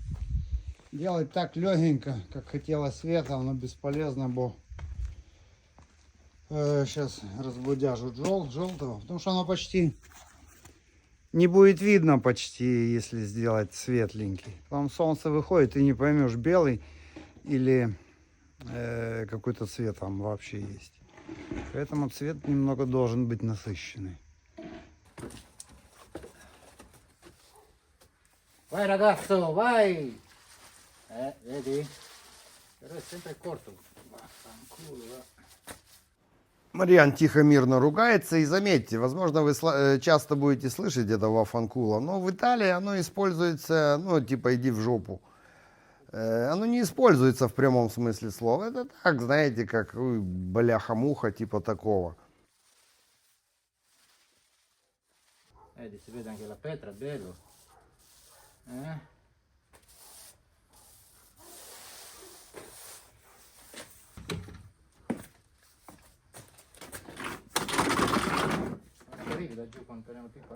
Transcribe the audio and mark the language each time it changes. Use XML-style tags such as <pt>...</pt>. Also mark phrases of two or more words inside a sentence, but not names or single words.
<ru>Делать так легенько, как хотела Света, оно бесполезно, бо сейчас разбудяжу желтого, потому что оно почти не будет видно почти, если сделать светленький. Потом солнце выходит, и не поймешь, белый или какой-то цвет там вообще есть. Поэтому цвет немного должен быть насыщенный.</ru> <it>Vai ragazzo, vai! Vedi? Però è sempre corto. Vaffanculo, va.</it> <ru>Мариан тихо, мирно ругается. И заметьте, возможно, вы часто будете слышать это вафанкула, но в Италии оно используется, ну, типа, иди в жопу. Оно не используется в прямом смысле слова. Это так, знаете, как бляха-муха, типа такого.</ru> <it>Si vede anche la pietra, bello. Arrivi da giù con Penelope qua.</it>